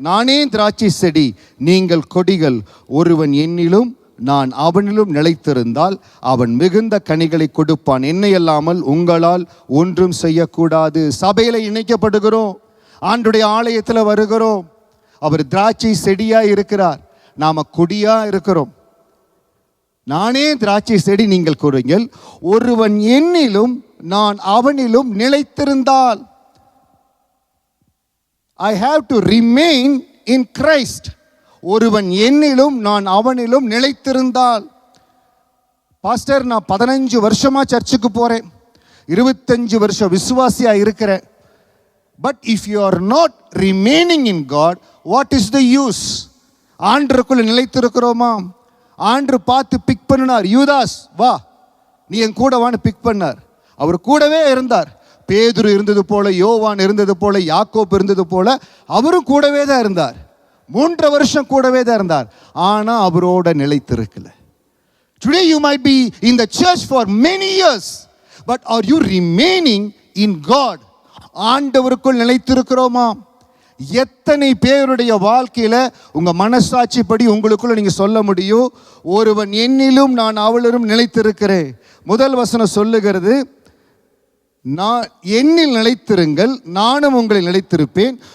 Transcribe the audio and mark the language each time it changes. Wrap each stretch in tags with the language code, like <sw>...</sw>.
<ta>நானே திராட்சை செடி, நீங்கள் கொடிகள். ஒருவன் என்னிலும் நான் அவனிலும் நிலைத்திருந்தால் அவன் மிகுந்த கனிகளை கொடுப்பான். என்னை அல்லாமல் உங்களால் ஒன்றும் செய்யக்கூடாது. சபையில இணைக்கப்படுகிறோம், ஆண்டுடைய ஆலயத்தில் வருகிறோம். அவர் திராட்சை செடியா இருக்கிறார், நாம கொடியா இருக்கிறோம். நானே திராட்சை செடி, நீங்கள் கொடிகள். ஒருவன் என்னிலும் நான் அவனிலும் நிலைத்திருந்தால்,</ta> <en>I have to remain in Christ.</en> <ta>ஒருவன் என்னிலும் நான் அவனிலும் நிலைத்திருந்தால். பாஸ்டர், நான் 15 வருஷமா சர்ச்சுக்கு போறேன், 25 வருஷம் விசுவாசியா இருக்கிறேன்.</ta> <en>But if you are not remaining in God, what is the use?</en> <ta>ஆண்டருக்குள்ள நிலைத்திருக்கிறோமா? ஆண்டு பார்த்து பிக் பண்ணினார். யூதாஸ், வா நீ என் கூட வான்னு பிக் பண்ணார். அவர் கூடவே இருந்தார். பேதுரு இருந்தது போல, யோவான் இருந்தது போல, யாக்கோப் இருந்தது போல, அவரும் கூடவே தான் இருந்தார். 3 வருஷம் கூடவே தான் இருந்தார். ஆனா அவரோட நிலைத்திருக்கல.</ta> <en>Today you might be in the church for many years, but are you remaining in God?</en> <ta>ஆண்டவருக்குள் நிலைத்திருக்கிறோமா? எத்தனை பேருடைய வாழ்க்கையில உங்க மனசாட்சிப்படி உங்களுக்குள்ள நீங்க சொல்ல முடியும், ஒருவன் என்னிலும் நான் அவளிலும் நிலைத்திருக்கிறேன். முதல் வசனம் சொல்லுகிறது, நான் என்னில் நிலைத்திருங்கள், நானும் உங்களில் நிலைத்திருப்பேன்.</ta>